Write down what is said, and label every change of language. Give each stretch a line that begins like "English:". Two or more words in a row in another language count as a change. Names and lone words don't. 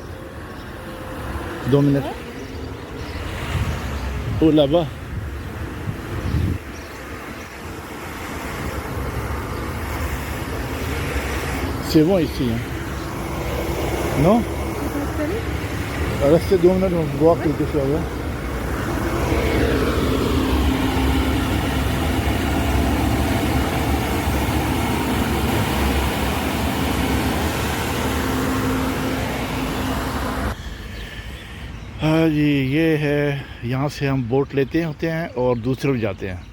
French: 2 minutes. Oh, là-bas. C'est bon ici, hein? Non? Restez 2 minutes, on va voir quelque chose. Hein?
Hindi: हाँ जी, ये है, यहाँ से हम बोट लेते होते हैं और दूसरी तरफ जाते हैं।